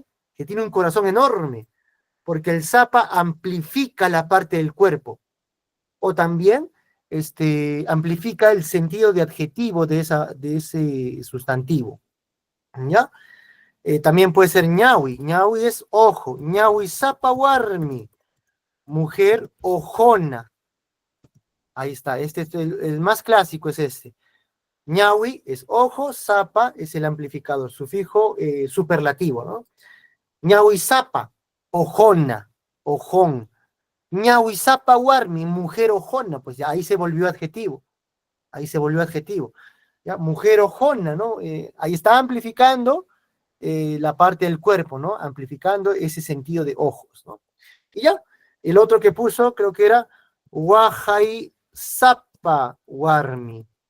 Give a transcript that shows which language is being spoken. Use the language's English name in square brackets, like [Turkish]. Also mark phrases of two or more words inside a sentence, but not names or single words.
[Spanish] Que tiene un corazón enorme, porque el zapa amplifica la parte del cuerpo, o también amplifica el sentido de adjetivo de ese sustantivo, ¿ya? También puede ser ñawi, ñawi es ojo, [Quechua] ñawi zapa warmi, [Spanish] mujer ojona. Ahí está, este es el más clásico, es este. Ñawi es ojo, zapa es el amplificador, sufijo superlativo, ¿no? [Quechua] Ñawi zapa, [Spanish] ojona, ojón. [Quechua] Ñawi zapa warmi, [Spanish] mujer ojona, pues ya ahí se volvió adjetivo. Ahí se volvió adjetivo. ¿Ya? Mujer ojona, ¿no? Ahí está amplificando la parte del cuerpo, ¿no? Amplificando ese sentido de ojos, ¿no? Y ya, el otro que puso creo que era [Quechua] Wahai Zapa Warmi.